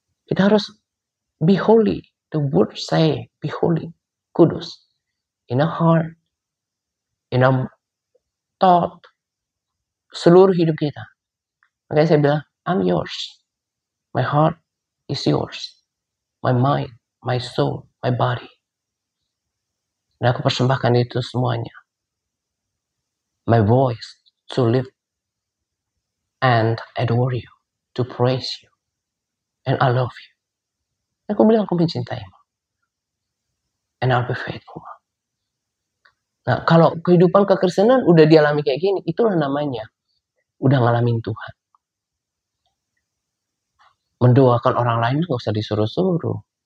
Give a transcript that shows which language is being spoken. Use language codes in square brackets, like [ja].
[id] Kita harus [en] be holy. The word say be holy, kudus, in our heart, in our thought, [id] seluruh hidup kita. Makanya saya bilang, [en] I'm yours. My heart is yours. my mind, my soul, my body. [id] Dan aku persembahkan itu semuanya. [en] My voice to live and adore you, to praise you, and I love you. [id] Aku bilang aku mencintaimu. [en] And I'll be faithful. [id] Nah, kalau kehidupan kekristenan udah dialami kayak gini, itulah namanya udah ngalamin Tuhan. Mendoakan orang lain nggak usah disuruh-suruh.